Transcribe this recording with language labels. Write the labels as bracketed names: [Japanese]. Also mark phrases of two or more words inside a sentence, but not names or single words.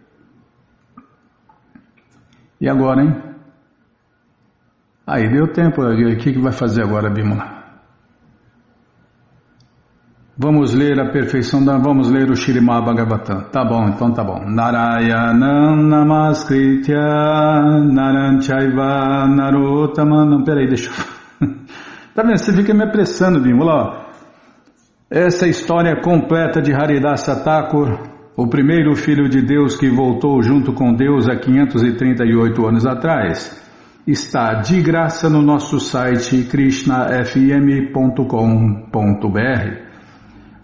[Portuguese] E agora, hein? Aí deu tempo, o que vai fazer agora, Bimala? Vamos ler a perfeição vamos ler o Śrīmad Bhagavatam. Tá bom, então tá bom. [Sanskrit] Narayanam namaskritya naram chaiva narottamam. [Portuguese] Não, peraí, deixa eu... Tá vendo? Você fica me apressando, Bimala. Essa história completa de Haridasa Thakur, o primeiro filho de Deus que voltou junto com Deus há 538 anos atrás, está de graça no nosso site krishnafm.com.br.